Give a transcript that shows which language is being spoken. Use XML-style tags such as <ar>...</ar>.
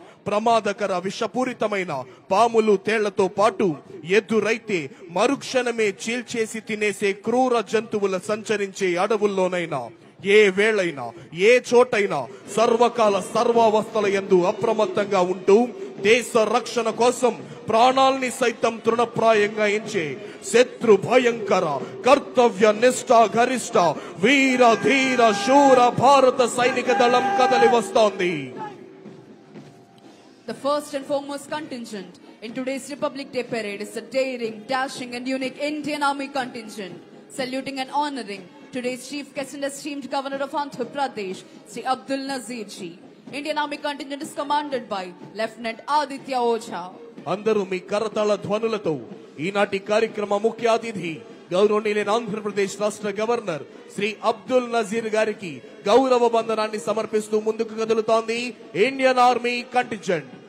<te>ప్రమాదకర విషపూరితమైన పాములు తేళ్లతో పాటు ఎదురైతే మరుక్షణమే చీల్చేసి తినేసే క్రూర జంతువుల సంచరించే అడవుల్లోనైనా, ఏ వేళైనా ఏ చోటైనా సర్వకాల సర్వావస్థల యందు అప్రమత్తంగా ఉంటూ దేశ రక్షణ కోసం ప్రాణాల్ని సైతం తృణప్రాయంగా ఎంచే శత్రు భయంకర కర్తవ్య నిష్ఠ గరిష్ట వీర ధీర శూర భారత సైనిక దళం కదలి వస్తోంది.</te> <en>The first and foremost contingent in today's Republic Day parade is the daring, dashing and unique Indian Army contingent, saluting and honoring today's chief guest and esteemed Governor of Andhra Pradesh, Sri Abdul Nazir ji. Indian Army contingent is commanded by Lieutenant Aditya Ojha.</en> <te>అందరూ మీ కరతాళ ధ్వనులతో ఈనాటి కార్యక్రమ ముఖ్య అతిథి గౌరవనీయులైన ఆంధ్రప్రదేశ్ రాష్ట్ర governor Shri Abdul Nazir గారికి గౌరవ వందనాన్ని సమర్పిస్తూ ముందుకు కదులుతోంది ఇండియన్ ఆర్మీ కంటింజెంట్.</te>